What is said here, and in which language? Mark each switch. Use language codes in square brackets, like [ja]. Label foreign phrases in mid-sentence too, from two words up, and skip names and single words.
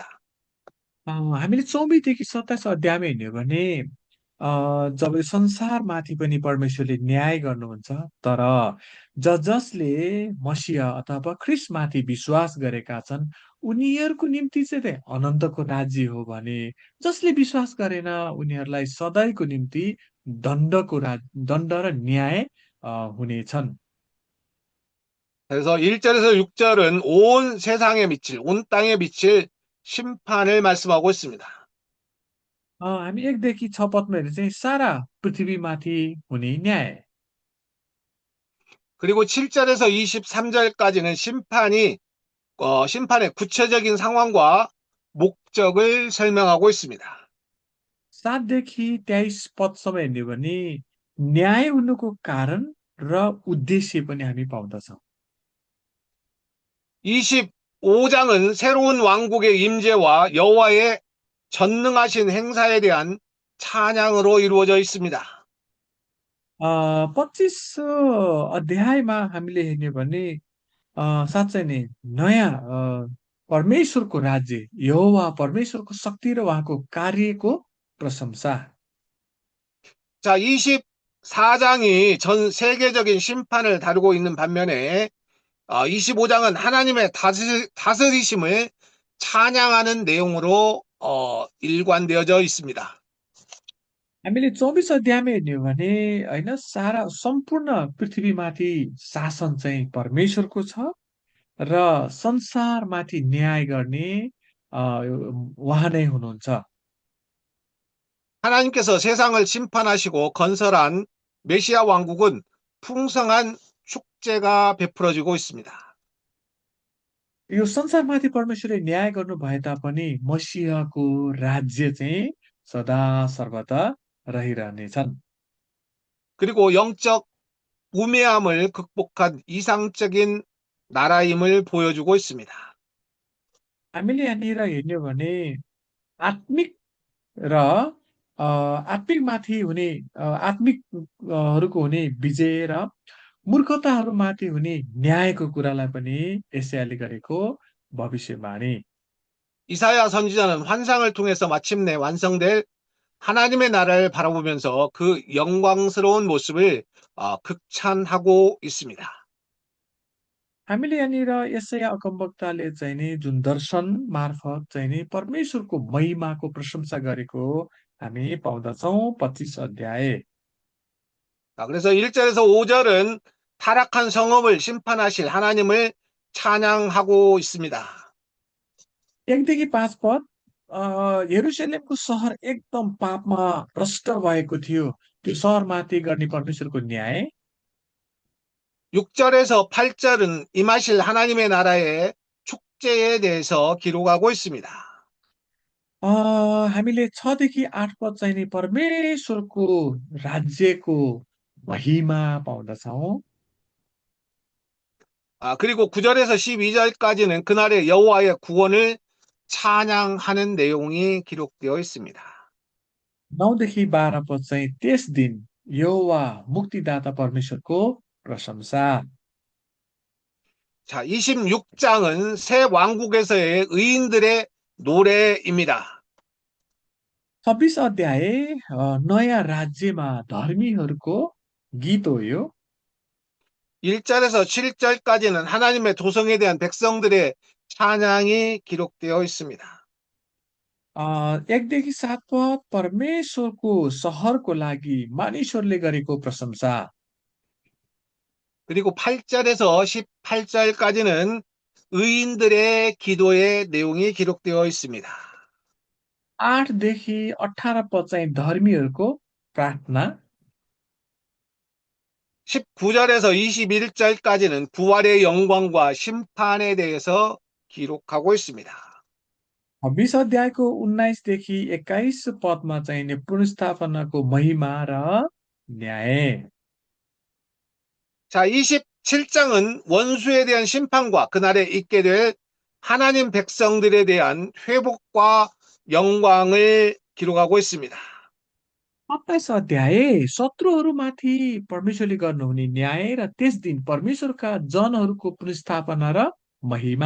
[ne] हामीले 24देखि 27 अध्यायमा हेर्ने हो भने जब यो संसारमाथि पनि परमेश्वरले न्याय गर्नुहुन्छ तर जसले मसीह अथवा ख्रिस्टमाथि विश्वास गरेका छन् उनीहरूको निम्ति चाहिँ अनन्तको राज्य हो भने जसले विश्वास गरेन उनीहरूलाई सधैँको निम्ति दण्ड र न्याय हुनेछन् [ko] 그래서 1절에서 6절은 온 세상에 미칠, 온 땅에 미칠 심판을 말씀하고 있습니다. [ne] हामी 1देखि 6 पदमा हेर्ने चाहिँ सारा पृथ्वीमाथि हुने न्याय [ko] 그리고 7절에서 23절까지는 심판의 구체적인 상황과 목적을 설명하고 있습니다. [ne] 7देखि 23 पदसम्म हेर्ने हो भने न्याय हुनुको कारण र उद्देश्य पनि हामी पाउँदछौँ। [ko] 25장은 새로운 왕국의 임재와 여호와의 전능하신 행사에 대한 찬양으로 이루어져 있습니다. [ne] 25 अध्यायमा हामीले हेर्ने भने साँच्चै नै नयाँ परमेश्वरको राज्य, यहोवा परमेश्वरको शक्ति र उहाँको कार्यको प्रशंसा। [ko] 자, 24장이 전 세계적인 심판을 다루고 있는 반면에 25장은 하나님의 다스리심을 찬양하는 내용으로 일관되어져 있습니다. [ne] हामीले 24 अध्यायमा हेर्ने हो भने होइन सारा सम्पूर्ण पृथ्वीमाथि शासन चाहिँ परमेश्वरको छ र संसारमाथि न्याय गर्ने उहाँ नै हुनुहुन्छ। [ko] 하나님께서 세상을 심판하시고 건설한 메시아 왕국은 풍성한 축제가 베풀어지고 있습니다. [ne] यो संसारमाथि परमेश्वरले न्याय गर्नु भए तापनि मसीहको राज्य चाहिँ सदा सर्वदा रहिरहनेछन्। [ko] 그리고 영적 우매함을 극복한 이상적인 나라임을 보여주고 있습니다. [ne] हामीले यहाँनिर हेर्ने हो भने आत्मिक र आत्मिकमाथि हुने आत्मिकहरूको हुने विजय र मूर्खताहरूमाथि हुने न्यायको कुरालाई पनि एसायाले गरेको भविष्यवाणी। [ko] 이사야 선지자는 환상을 통해서 마침내 완성될 하나님의 나라를 바라보면서 그 영광스러운 모습을 극찬하고 있습니다. [ne] हामीले यहाँनिर यसैया अगमवक्ताले चाहिँ नि जुन दर्शन मार्फत चाहिँ नि परमेश्वरको महिमाको प्रशंसा गरेको हामी पाउँदछौँ 25 अध्याय। [ko] 자, 그래서 1절에서 5절은 타락한 성읍을 심판하실 하나님을 찬양하고 있습니다. [ne] 1देखि 5 पद यरुशलेमको सहर एकदम पापमा भ्रष्ट भएको थियो, त्यो सहरमाथि गर्ने परमेश्वरको न्याय। [ko] 6절에서 8절은 임하실 하나님의 나라의 축제에 대해서 기록하고 있습니다. [ne] हामीले 6देखि 8 पद चाहिँ नि परमेश्वरको राज्यको महिमा पाउँदछौँ। [ko] 그리고 9절에서 12절까지는 그날의 여호와의 구원을 찬양하는 내용이 기록되어 있습니다. [ne] 9देखि 12 पद चाहिँ त्यस दिन यहोवा मुक्तिदाता परमेश्वरको प्रशंसा। [ko] 자, 26장은 새 왕국에서의 의인들의 노래입니다. [ne] 26 अध्याय नयाँ राज्यमा धर्मीहरूको गीत हो यो। [ko] 1절에서 7절까지는 하나님의 도성에 대한 백성들의 찬양이 기록되어 있습니다. [ne] 1देखि 7 पद परमेश्वरको सहरको लागि मानिसहरूले गरेको प्रशंसा। [ko] 그리고 8절에서 18절까지는 의인들의 기도의 내용이 기록되어 있습니다. [ne] 8देखि 18 पद चाहिँ धर्मीहरूको प्रार्थना। [ko] 19절에서 21절까지는 부활의 영광과 심판에 대해서 기록하고 있습니다. [ne] 20 अध्यायको 19देखि 21 पदमा चाहिँ नि पुनर्स्थापनाको महिमा र न्याय। [ko] 자, 27장은 원수에 대한 심판과 그날에 있게 될 하나님 백성들에 대한 회복과 영광을 기록하고 있습니다. [ne] 27 अध्याय शत्रुहरूमाथि परमेश्वरले गर्नुहुने न्याय र त्यस दिन परमेश्वरका जनहरूको पुनर्स्थापना र महिमा।